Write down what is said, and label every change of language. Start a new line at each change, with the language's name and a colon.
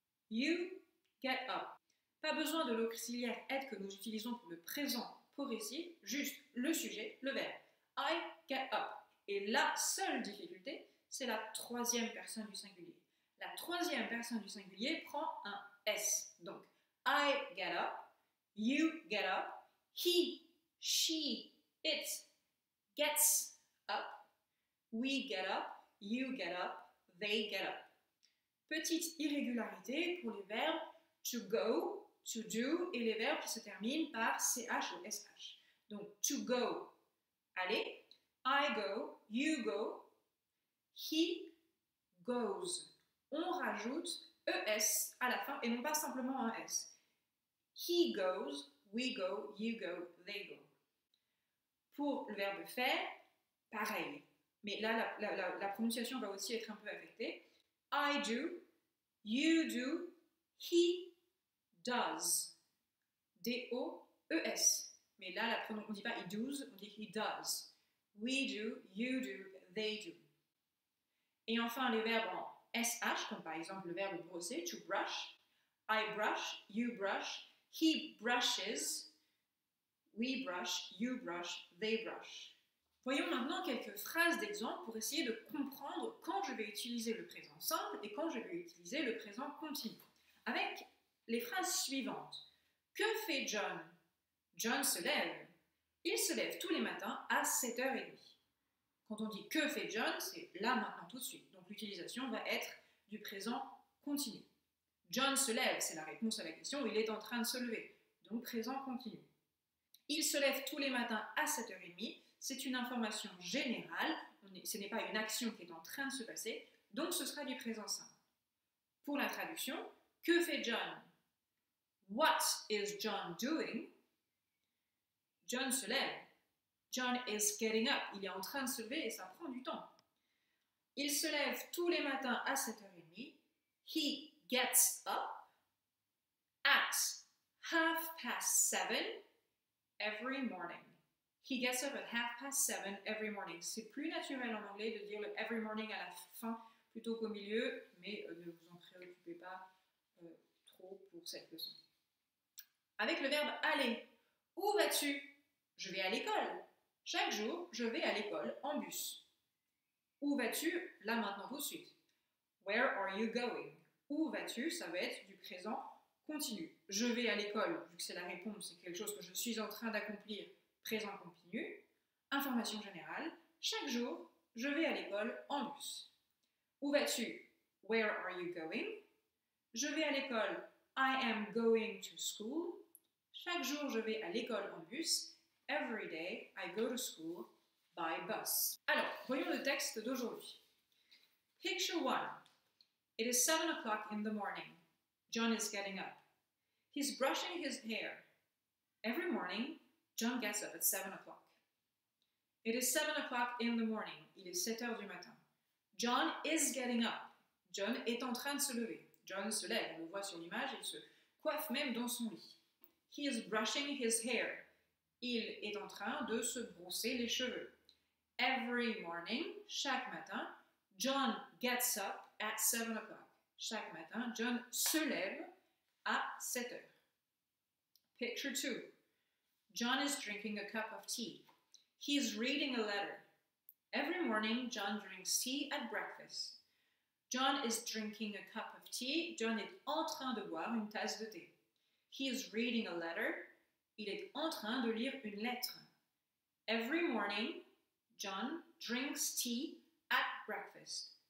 English: You get up.
French: Pas besoin de l'auxiliaire être que nous utilisons pour le présent progressif, juste le sujet, le verbe.
English: I get up.
French: Et la seule difficulté, c'est la troisième personne du singulier. La troisième personne du singulier prend un S.
English: Donc, I get up, you get up, he, she, it gets up, we get up, you get up, they get up.
French: Petite irrégularité pour les verbes to go, to do et les verbes qui se terminent par CH ou SH.
English: Donc, to go, aller, I go, you go, he goes.
French: On rajoute ES à la fin et non pas simplement un S.
English: He goes, we go, you go, they go.
French: Pour le verbe faire, pareil. Mais là, la prononciation va aussi être un peu affectée.
English: I do, you do, he does.
French: D-O-E-S. Mais là, on ne dit pas
English: he does,
French: on dit he does.
English: We do, you do, they do.
French: Et enfin, les verbes en SH, comme par exemple le verbe brosser,
English: to brush. I brush, you brush, he brushes, we brush, you brush, they brush.
French: Voyons maintenant quelques phrases d'exemple pour essayer de comprendre quand je vais utiliser le présent simple et quand je vais utiliser le présent continu. Avec les phrases suivantes. Que fait John? John se lève. Il se lève tous les matins à 7h30. Quand on dit que fait John, c'est là, maintenant, tout de suite. Donc l'utilisation va être du présent continu. John se lève, c'est la réponse à la question, il est en train de se lever. Donc présent continu. Il se lève tous les matins à 7h30, c'est une information générale, ce n'est pas une action qui est en train de se passer, donc ce sera du présent simple. Pour la traduction, que fait John?
English: What is John doing?
French: John se lève.
English: John is getting up.
French: Il est en train de se lever et ça prend du temps. Il se lève tous les matins à 7h30.
English: He gets up at 7:30 every morning. He gets up at 7:30 every morning.
French: C'est plus naturel en anglais de dire le
English: every morning
French: à la fin plutôt qu'au milieu, mais ne vous en préoccupez pas trop pour cette leçon. Avec le verbe aller. Où vas-tu? Je vais à l'école. Chaque jour, je vais à l'école en bus. Où vas-tu? Là, maintenant, tout de suite.
English: Where are you going?
French: Où vas-tu? Ça va être du présent continu. Je vais à l'école, vu que c'est la réponse, c'est quelque chose que je suis en train d'accomplir. Présent continu. Information générale. Chaque jour, je vais à l'école en bus. Où vas-tu?
English: Where are you going?
French: Je vais à l'école.
English: I am going to school.
French: Chaque jour, je vais à l'école en bus.
English: Every day, I go to school by bus.
French: Alors, voyons le texte d'aujourd'hui.
English: Picture 1. It is 7 o'clock in the morning. John is getting up. He's brushing his hair. Every morning, John gets up at 7 o'clock. It is 7 o'clock in the morning.
French: Il est 7 heures du matin.
English: John is getting up.
French: John est en train de se lever. John se lève, on le voit sur l'image, il se coiffe même dans son lit.
English: He is brushing his hair.
French: Il est en train de se brosser les cheveux.
English: Every morning,
French: chaque matin,
English: John gets up at 7 o'clock.
French: Chaque matin, John se lève à 7 heures.
English: Picture 2. John is drinking a cup of tea. He is reading a letter. Every morning, John drinks tea at breakfast. John is drinking a cup of tea.
French: John est en train de boire une tasse de thé.
English: He is reading a letter.
French: Il est en train de lire une lettre.
English: Every morning, John drinks tea at breakfast.